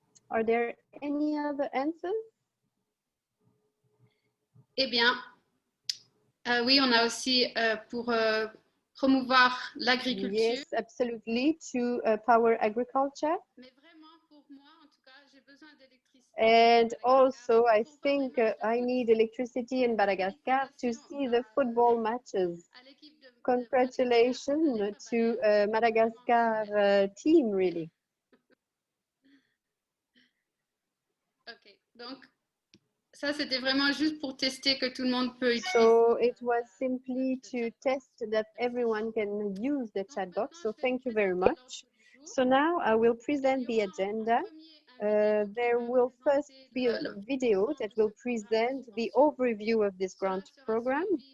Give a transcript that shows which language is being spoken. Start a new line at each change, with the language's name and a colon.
English: Are there any other answers?
French: Eh bien, oui, on a aussi pour promouvoir l'agriculture.
English: Yes, absolutely, to power agriculture.
French: Mais vraiment, pour moi, en tout cas, j'ai besoin d'électricité.
English: And also, I think I need electricity in Madagascar to see the football matches. Congratulations to Madagascar team, really.
French: Ok, donc ça c'était vraiment juste pour tester que tout le monde peut utiliser.
English: So it was simply to test that everyone can use the chat box. So thank you very much. So now I will present the agenda. There will first be a video that will present the overview of this grant program.